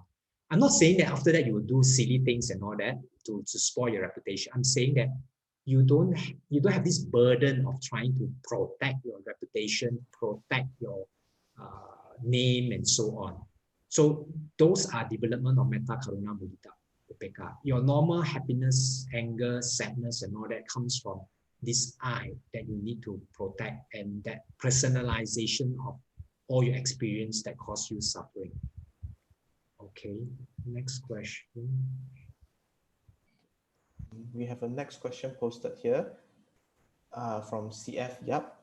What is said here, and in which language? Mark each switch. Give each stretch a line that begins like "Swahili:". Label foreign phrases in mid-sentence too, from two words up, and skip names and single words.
English: I'm not saying that after that you will do silly things and all that to spoil your reputation. I'm saying that you don't have this burden of trying to protect your reputation, protect your name, and so on. So those are development of
Pali: metta, karuna, mudita, upekkha.
English: Your normal happiness, anger, sadness, and all that comes from this I that you need to protect, and that personalization of all your experience that cause you suffering. Okay, next question. We have a next question posted here from CF Yap.